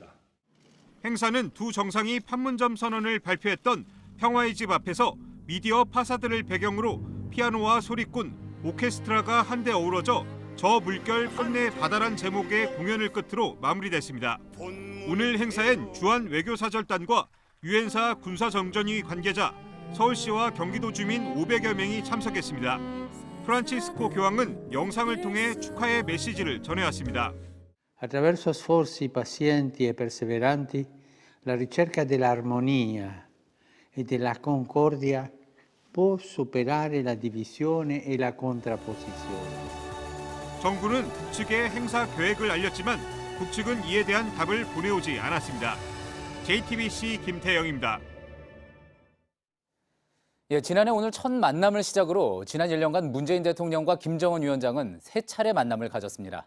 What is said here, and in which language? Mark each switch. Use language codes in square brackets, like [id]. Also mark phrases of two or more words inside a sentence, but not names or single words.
[ko] 행사는 두 정상이 판문점 선언을 발표했던 평화의 집 앞에서 미디어 파사드를 배경으로 피아노와 소리꾼, 오케스트라가 한데 어우러져 저 물결 끝내 바다란 제목의 공연을 끝으로 마무리됐습니다. 오늘 행사엔 주한 외교사절단과 유엔사 군사정전위 관계자, 서울시와 경기도 주민 500여 명이 참석했습니다. 프란치스코 교황은 영상을 통해 축하의 메시지를 전해왔습니다. [it] Attraverso sforzi pazienti e perseveranti, la ricerca dell'armonia e della concordia può superare la divisione e la contrapposizione. [ko] 정부는 북측에 행사 계획을 알렸지만 북측은 이에 대한 답을 보내오지 않았습니다. JTBC 김태영입니다. 지난해 오늘 첫 만남을 시작으로 지난 1년간 문재인 대통령과 김정은 위원장은 3차례 만남을 가졌습니다.